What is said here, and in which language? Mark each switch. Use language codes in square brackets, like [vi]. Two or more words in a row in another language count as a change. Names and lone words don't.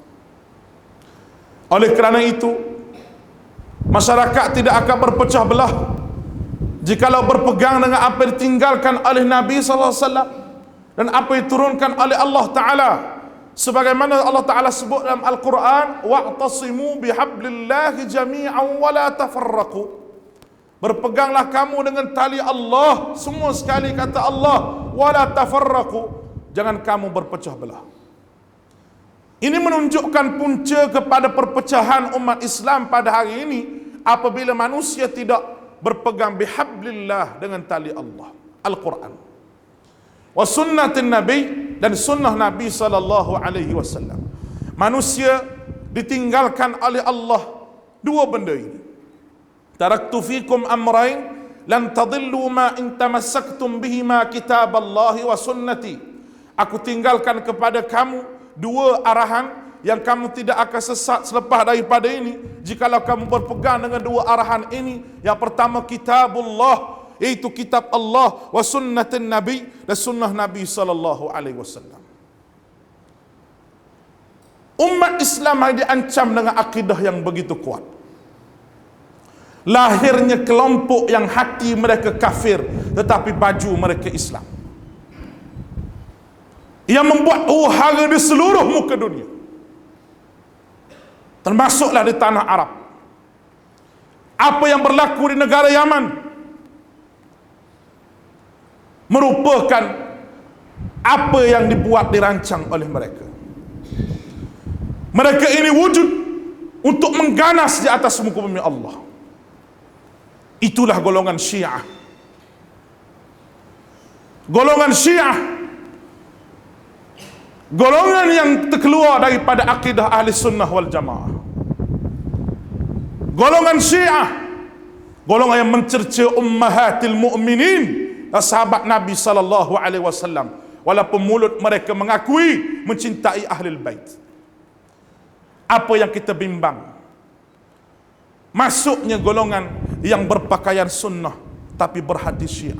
[ms] Oleh kerana itu, masyarakat tidak akan berpecah belah jikalau berpegang dengan apa yang ditinggalkan oleh Nabi [ar] صلى الله عليه وسلم [ms] dan apa yang diturunkan oleh Allah Ta'ala. Sebagaimana Allah Ta'ala sebut dalam Al-Quran: [ar] واعتصموا بحبل الله جميعا ولا تفرقوا. [ms] Berpeganglah kamu dengan tali Allah semua sekali, kata Allah, [ar] ولا تفرقوا, [ms] jangan kamu berpecah belah. Ini menunjukkan punca kepada perpecahan umat Islam pada hari ini apabila manusia tidak berpegang bihablillah dengan tali Allah, Al-Quran, [ar] وسنة النبي, [ms] dan sunnah Nabi [ar] صلى الله عليه وسلم. [ms] Manusia ditinggalkan oleh Allah dua benda ini. [ar] تركت فيكم أمرين لن تضلوا ما إن تمسكتم بهما كتاب الله وسنتي. [ms] Aku tinggalkan kepada kamu dua arahan yang kamu tidak akan sesat selepas daripada ini jikalau kamu berpegang dengan dua arahan ini. Yang pertama kitabullah, iaitu kitab Allah, [ar] وسنة النبي, [ms] dan sunnah Nabi [ar] صلى الله عليه وسلم. [ms] Umat Islam diancam dengan akidah yang begitu kuat. lahirnya kelompok yang hati mereka kafir tetapi baju mereka Islam, yang membuat huru-hara di seluruh muka dunia, termasuklah di tanah Arab. Apa yang berlaku di negara Yaman merupakan apa yang dibuat, dirancang oleh mereka. Mereka ini wujud untuk mengganas di atas muka bumi Allah. Itulah golongan Syiah. Golongan Syiah, golongan yang terkeluar daripada akidah [ar] أهل السنة والجماعة. [ms] Golongan Syiah, golongan yang mencerca [ar] أمهات المؤمنين, [ms] sahabat Nabi SAW, walaupun mulut mereka mengakui mencintai [ar] أهل البيت. [ms] Apa yang kita bimbang? Masuknya golongan yang berpakaian sunnah tapi berhati Syiah.